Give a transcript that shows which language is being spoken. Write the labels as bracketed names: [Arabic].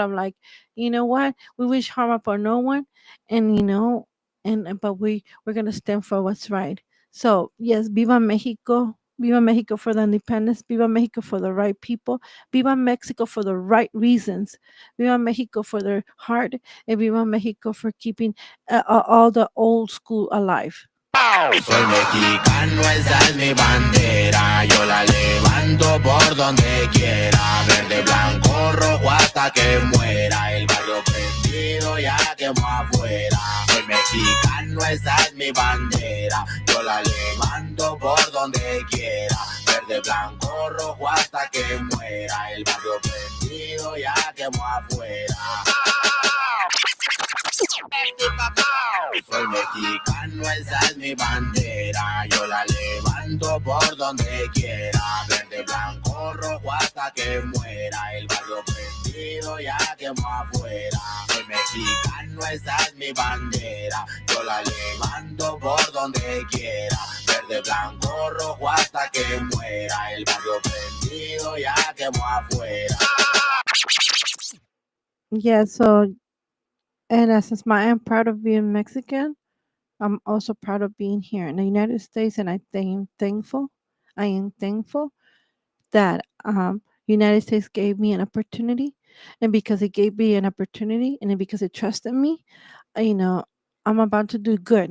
[English] I'm like, you know what? We wish harm upon no one. And, but we're going to stand for what's right. So, yes, Viva Mexico. Viva Mexico for the independence. Viva Mexico for the right people. Viva Mexico for the right reasons. Viva Mexico for their heart. And Viva Mexico for keeping all the old school alive. [Spanish] Soy mexicano, esa es mi bandera. Yo la levanto por donde quiera. Verde, blanco, rojo hasta que muera. El barrio prendido ya quemó afuera. Soy mexicano, esa es mi bandera. Yo la levanto por donde quiera. Verde, blanco, rojo hasta que muera. El barrio prendido ya quemó afuera. Soy mexicano, esa es mi bandera. Yo la levanto por donde quiera. Verde, blanco, rojo hasta que muera. El barrio prendido ya quemó afuera. Soy mexicano, esa es mi bandera. Yo la levanto por donde quiera. Verde, blanco, rojo hasta que muera. El barrio prendido ya quemó afuera. [English] Yeah, so in essence, I'm proud of being Mexican. I'm also proud of being here in the United States, and I'm thankful. I am thankful that United States gave me an opportunity, and because it gave me an opportunity, and then because it trusted me, you know, I'm about to do good.